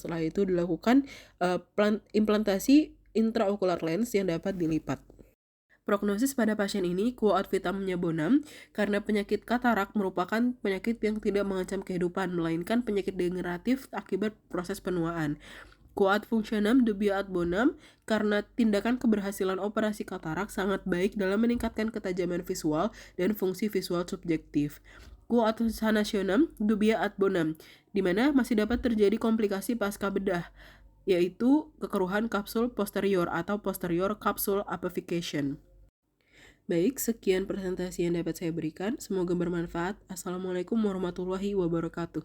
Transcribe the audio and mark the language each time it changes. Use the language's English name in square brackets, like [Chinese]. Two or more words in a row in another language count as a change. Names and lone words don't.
[Indonesian] Setelah itu dilakukan implantasi intraokular lens yang dapat dilipat. Prognosis pada pasien ini [Latin] quo ad vitam bonum [Indonesian] karena penyakit katarak merupakan penyakit yang tidak mengancam kehidupan, melainkan penyakit degeneratif akibat proses penuaan. [Latin] Quo ad functionem dubia ad bonum [Indonesian] karena tindakan keberhasilan operasi katarak sangat baik dalam meningkatkan ketajaman visual dan fungsi visual subjektif. [Latin] Quo ad sanationem dubia ad bonum, [Indonesian] di mana masih dapat terjadi komplikasi pasca bedah, yaitu kekeruhan kapsul posterior atau [English] posterior capsule apophycation. [Indonesian] Baik, sekian presentasi yang dapat saya berikan. Semoga bermanfaat. [Arabic] السلام عليكم ورحمة الله وبركاته.